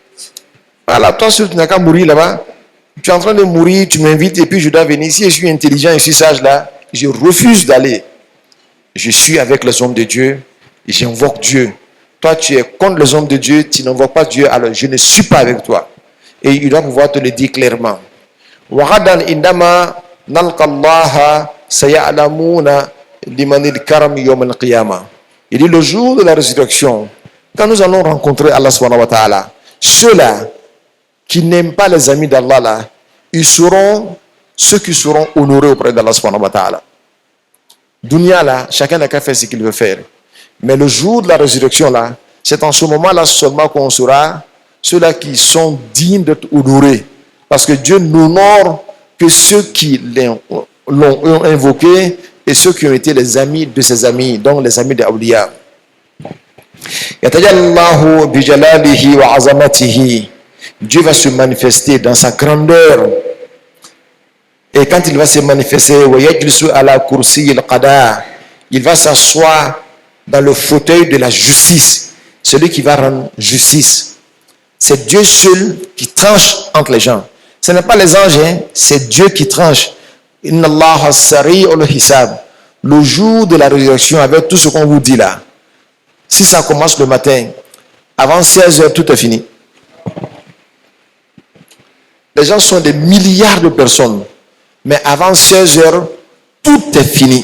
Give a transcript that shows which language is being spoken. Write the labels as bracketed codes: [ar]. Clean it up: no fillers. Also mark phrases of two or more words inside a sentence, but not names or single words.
[fr] Voilà, toi si tu n'as qu'à mourir là-bas, Tu es en train de mourir, tu m'invites et puis je dois venir. Si je suis intelligent et je suis sage là, je refuse d'aller. Je suis avec les hommes de Dieu et j'invoque Dieu. Toi, tu es contre les hommes de Dieu, tu n'invoques pas Dieu, alors je ne suis pas avec toi. Et il doit pouvoir te le dire clairement. [ar] وَغَدًا إِنَّمَا نَلْقَ اللَّهَ سَيَعْلَمُونَ لِمَنِ الْكَرَمِ يَوْمَ الْقِيَامَةِ. [fr] Il dit le jour de la résurrection, quand nous allons rencontrer Allah [ar] سبحانه وتعالى, [fr] ceux-là qui n'aiment pas les amis d'Allah là, ils seront ceux qui seront honorés auprès d'Allah [ar] سبحانه وتعالى. [fr] Dunya là, chacun n'a qu'à faire ce qu'il veut faire. Mais le jour de la résurrection là, c'est en ce moment-là seulement qu'on sera ceux-là qui sont dignes d'être honorés. Parce que Dieu n'honore que ceux qui l'ont invoqué et ceux qui ont été les amis de ses amis, donc les amis des awliya. [ar] يتجلاه بجلاله وعظمته. [fr] Dieu va se manifester dans sa grandeur. Et quand il va se manifester, il va s'asseoir dans le fauteuil de la justice, celui qui va rendre justice. C'est Dieu seul qui tranche entre les gens. Ce n'est pas les anges, hein, c'est Dieu qui tranche. [ar] إن الله سريع الحساب. [fr] Le jour de la résurrection, avec tout ce qu'on vous dit là, si ça commence le matin, avant 16 heures, tout est fini. Les gens sont des milliards de personnes. Mais avant 16 heures, tout est fini.